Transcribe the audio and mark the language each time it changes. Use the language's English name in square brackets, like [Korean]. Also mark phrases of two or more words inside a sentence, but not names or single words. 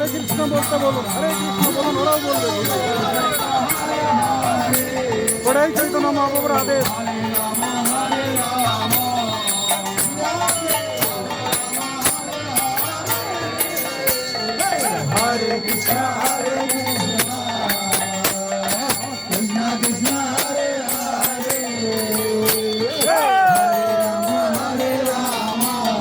[Bangla] কৃষ্ণ বলতে বলুন, হরে কৃষ্ণ বলুন, ওরাও বলবে। ওরাই চৈতন্য মহাপ্রভুর আদেশ। Hare Krishna, Hare Krishna, Krishna Krishna, Hare Hare, Hare Rama,